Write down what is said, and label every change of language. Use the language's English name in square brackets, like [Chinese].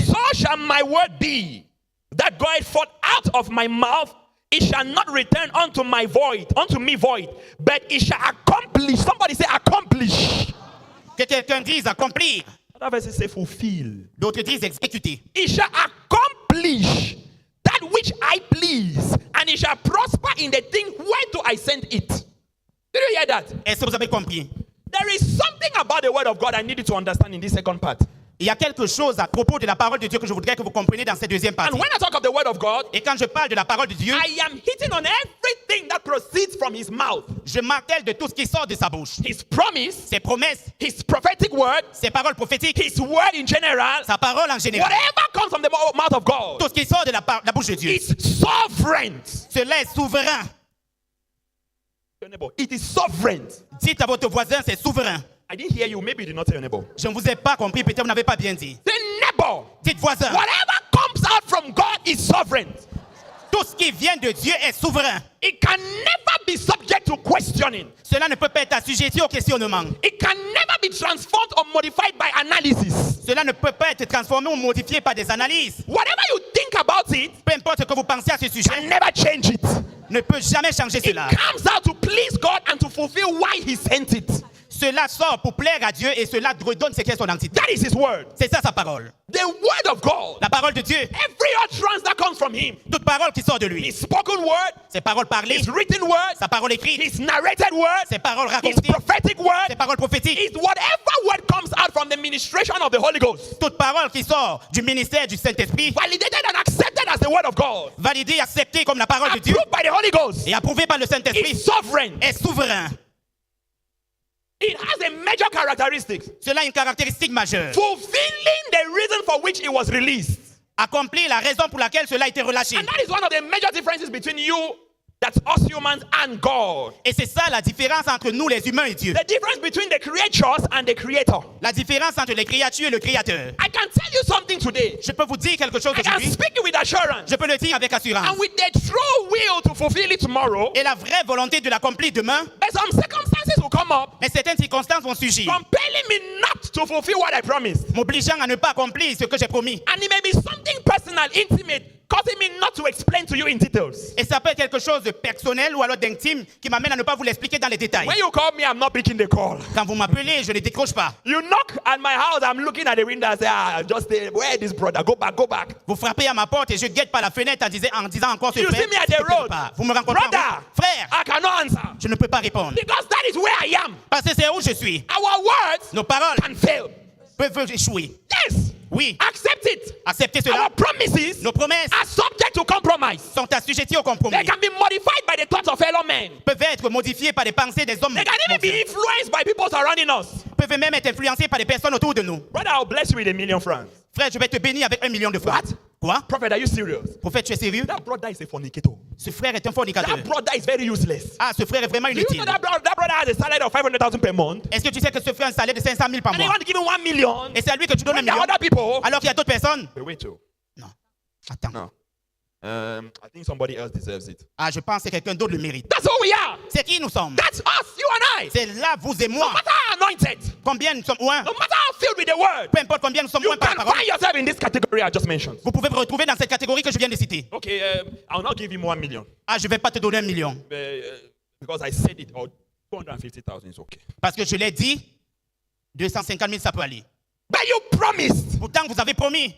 [English] So shall my word be that goeth forth out of my mouth. It shall not return unto me void, but it shall accomplish. Somebody say accomplish. [French] Que quelqu'un dise accomplir. [English] Other verses say fulfill. [French] D'autres disent exécuter. [English] It shall accomplish that which I please, and it shall prosper in the thing whereto I sent it. Did you hear that? [French] Est-ce que vous avez compris? [English] There is something about the word of God I need you to understand in this second part. [French] Il y a quelque chose à propos de la parole de Dieu que je voudrais que vous compreniez dans cette deuxième partie. [English] And when I talk of the word of God, [French] Et quand je parle de la parole de Dieu, [English] I am hitting on everything that proceeds from his mouth. [French] je martèle de tout ce qui sort de sa bouche. [English] His promise, [French] Ses promesses, [English] his prophetic word, [French] ses paroles prophétiques, [English] his word in general, [French] sa parole en général. [English] whatever comes from the mouth of God [French] Tout ce qui sort de la bouche de Dieu. [English] is sovereign. [French] Cela est souverain. [English] It is sovereign. [French] Dites à votre voisin, c'est souverain. [English] I didn't hear you. Maybe you did not tell your neighbor. [French] Je ne vous ai pas compris, peut-être vous n'avez pas bien dit. [English] The neighbor. [French] Dites voisin, [English] Whatever comes out from God is sovereign. [French] tout ce qui vient de Dieu est souverain. [English] It can never be subject to questioning. [French] Cela ne peut pas être assujetti au questionnement. [English] It can never be transformed or modified by analysis. [French] Cela ne peut pas être transformé ou modifié par des analyses. [English] Whatever you think about it [French] Peu importe ce que vous pensez à ce sujet, [English] can never change it. [French] ne peut jamais changer [English] It [French] cela. [English] comes out to please God and to fulfill why He sent it. [French] Cela sort pour plaire à Dieu et cela redonne ce qu'est son entité. [English] That is His word. [French] C'est ça sa parole. [English] The word of God. [French] La parole de Dieu, [English] Every utterance that comes from Him. [French] toute parole qui sort de lui, [English] His spoken word, [French] ses paroles parlées, [English] His written word, [French] sa parole écrite, [English] His narrated word, [French] ses paroles [English] His [French] racontées, [English] prophetic word, [French] ses paroles prophétiques, [English] is whatever word comes out from the ministration of the Holy Ghost. [French] toute parole qui sort du ministère du Saint-Esprit, [English] Validated and accepted as the word of God. [French] validée, acceptée comme la parole de Dieu [English] Approved by the Holy Ghost. [French] et approuvée par le Saint-Esprit, [English] Is sovereign. [French] est souverain. [English] It has a major characteristic. [French] Cela a une caractéristique majeure. [English] Fulfilling the reason for which it was released. [French] Accomplir la raison pour laquelle cela a été relâché. [English] And that is one of the major differences between you, that's us humans, and God. [French] Et c'est ça la différence entre nous les humains et Dieu. [English] The difference between the creatures and the creator. [French] La différence entre les créatures et le Créateur. [English] I can tell you something today. [French] Je peux vous dire quelque chose [English] I can [French] aujourd'hui. [English] speak it with assurance. [French] Je peux le dire avec assurance. [English] And with the true will to fulfill it tomorrow, [French] Et la vraie volonté de l'accomplir demain, [English] but some circumstances will come up [French] mais certaines circonstances vont surgir, [English] compelling me not to fulfill what I promised. [French] m'obligeant à ne pas accomplir ce que j'ai promis. [English] And it may be something personal, intimate, causing me not to explain to you in details. [French] Et ça peut être quelque chose de personnel ou alors d'intime qui m'amène à ne pas vous l'expliquer dans les détails. [English] When you call me, I'm not picking the call. [French] Quand vous m'appelez, je ne décroche pas. [English] You knock at my house, I'm looking at the window and say, just stay, where is this brother? Go back, go back. [French] Vous frappez à ma porte et je guette par la fenêtre en disant encore ce [English] You [French] frère. [English] see me at the road. [French] Vous me rencontrez en [English] Brother, [French] route. Frère, [English] I cannot answer. [French] je ne peux pas répondre. [English] Because that is where I am. [French] Parce que c'est où je suis. [English] Our words [French] Nos paroles [English] can fail. [French] peuvent échouer. [English] Yes. [French] Oui, [English] Accept it. [French] acceptez [English] Our promises [French] Nos promesses [English] are subject to compromise. [French] sont assujetties au compromis. [English] They can be modified by the thoughts of fellow men. [French] Peuvent être modifiées par les pensées des hommes. [English] They can even be influenced by people surrounding us. [French] Peuvent même être influencées par les personnes autour de nous. [English] Brother, I'll bless you with 1 million francs. [French] Frère, je vais te bénir avec 1 million de francs. [English] What? [French] Quoi? [English] Prophet, are you serious? [French] Prophète, tu es sérieux? [English] That brother is a fornicator. [French] Ce frère est un fornicateur. [English] That brother is very useless. [French] Ah, ce frère est vraiment [English] Do you know [French] inutile. [English] that brother has a salary of 500,000 per month? [French] Est-ce que tu sais que ce frère a un salaire de 500 000 par [English] And they [French] mois? [English] want to give him 1 million? [French] Et c'est à lui que tu donnes 1 [English] When there [French] million? [English] are other people? [French] Alors qu'il y a d'autres personnes? [English] Wait, wait, oh. [French] Non. Attends. [English] No. I think somebody else deserves it. [French] Ah, je pense que quelqu'un d'autre le mérite. [English] That's who we are. [French] C'est qui nous sommes? [English] That's us, you and I. [French] C'est là, vous et [English] No [French] moi. [English] matter how anointed, [French] Combien nous sommes loin? [English] no matter how filled with the word, [French] Peu importe combien nous sommes [English] you [French] loin par la [English] can [French] parole. [English] find yourself in this category I just mentioned. [French] Vous pouvez vous retrouver dans cette catégorie que je viens de citer. [English] Okay, I'll not give him 1 million. [French] Ah, je ne vais pas te donner 1 million. [English] Because I said it, or 250,000 is okay. [French] Parce que je l'ai dit, 250 000, ça peut aller. [English] But you promised, [French] Pourtant, vous avez promis,